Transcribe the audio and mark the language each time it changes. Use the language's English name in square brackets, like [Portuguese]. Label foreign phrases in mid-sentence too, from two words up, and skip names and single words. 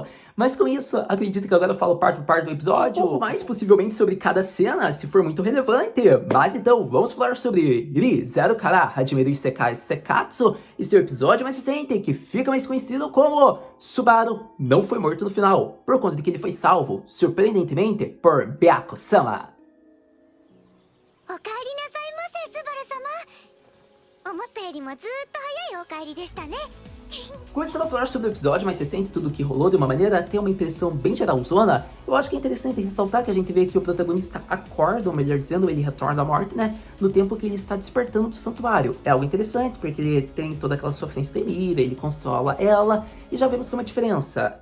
[Portuguese] Mas com isso, acredito que agora eu falo parte por parte do episódio, ou mais possivelmente sobre cada cena, se for muito relevante. Mas então, vamos falar sobre Re:Zero Kara Hajimeru Isekai Sekatsu e seu episódio mais recente, que fica mais conhecido como Subaru não foi morto no final, por conta de que ele foi salvo, surpreendentemente, por Beako-sama. [Japanese] おかえりなさいませ、スバル様。思ったよりもずーっと早いお帰りでしたね。 [Portuguese] Começando a falar sobre o episódio mais recente, tudo que rolou de uma maneira a ter uma impressão bem geralzona, eu acho que é interessante ressaltar que a gente vê que o protagonista acorda, ou melhor dizendo, ele retorna da morte, né, no tempo que ele está despertando do santuário. É algo interessante, porque ele tem toda aquela sofrência da Emília, ele consola ela, e já vemos que é uma diferença.